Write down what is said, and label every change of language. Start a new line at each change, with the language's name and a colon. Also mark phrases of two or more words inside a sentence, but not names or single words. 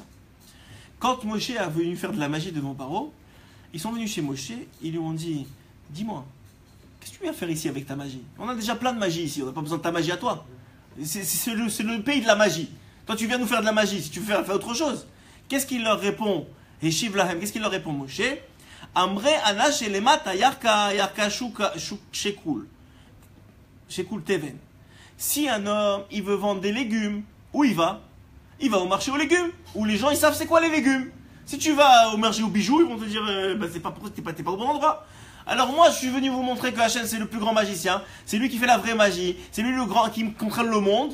French: Quand Moshe a venu faire de la magie devant Paro, ils sont venus chez Moshe, ils lui ont dit, dis-moi, qu'est-ce que tu viens faire ici avec ta magie? On a déjà plein de magie ici, on n'a pas besoin de ta magie à toi. C'est le pays de la magie. Toi tu viens nous faire de la magie, si tu veux faire autre chose. Qu'est-ce qu'il leur répond?
Hebrew: אשיב להם,
French: qu'est-ce qu'il leur répond Moshe?
Aramaic: אמרי אינשי למתא ירקא שקול תבן.
French: Si un homme, il veut vendre des légumes, où il va? Il va au marché aux légumes, où les gens ils savent c'est quoi les légumes. Si tu vas au marché aux bijoux, ils vont te dire c'est pas t'es pas au bon endroit. Alors moi je suis venu vous montrer que Hachem c'est le plus grand magicien, c'est lui qui fait la vraie magie, c'est lui le grand qui contrôle le monde.